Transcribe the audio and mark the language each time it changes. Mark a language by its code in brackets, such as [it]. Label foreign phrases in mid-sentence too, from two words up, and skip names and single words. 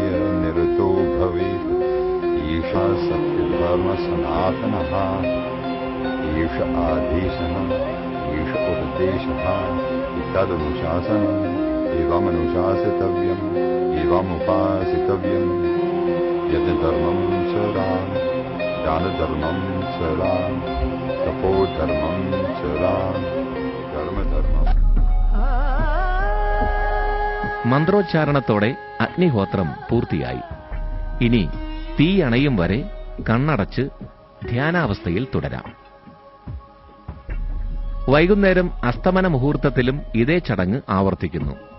[sa] निरतो भवेत् ईशा सत्यधर्मसनातनः ईश आदेशः ईश उपदेशः तदनुशासनम् एवमनुशासितव्यम् एवमुपासितव्यम् यत् धर्मम् चराम् दानधर्मम् चराम् तपोधर्मम् चराम् कर्मधर्मम्. [ml] മന്ത്രോച്ചാരണത്തോടെ അഗ്നിഹോത്രം പൂർത്തിയായി. ഇനി തീ അണയും വരെ കണ്ണടച്ച് ധ്യാനാവസ്ഥയിൽ തുടരാം. വൈകുന്നേരം അസ്തമന മുഹൂർത്തത്തിലും ഇതേ ചടങ്ങ് ആവർത്തിക്കുന്നു.